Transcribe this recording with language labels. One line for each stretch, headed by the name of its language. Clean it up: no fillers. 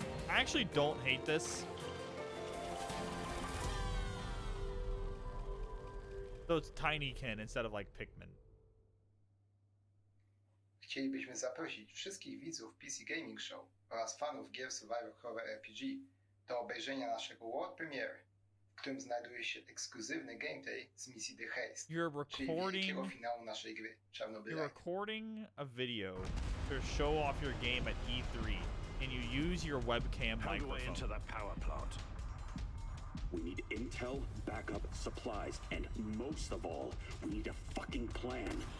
English: I actually don't hate this. So it's Tinykin instead of like Pikmin.
Polish: Chcielibyśmy zaprosić wszystkich widzów PC Gaming Show oraz fanów gier Survivor Horror RPG do obejrzenia naszego
English: world premiere,
Polish: w którym znajduje się ekskluzywny gameplay z misji The Haste, czyli wielkiego finału naszej gry Czarnobyl.
English: You're recording a video to show off your game at E3, and you use your webcam How do I microphone. enter that power plant? We need intel, backup, supplies, and most of all, we need a fucking plan.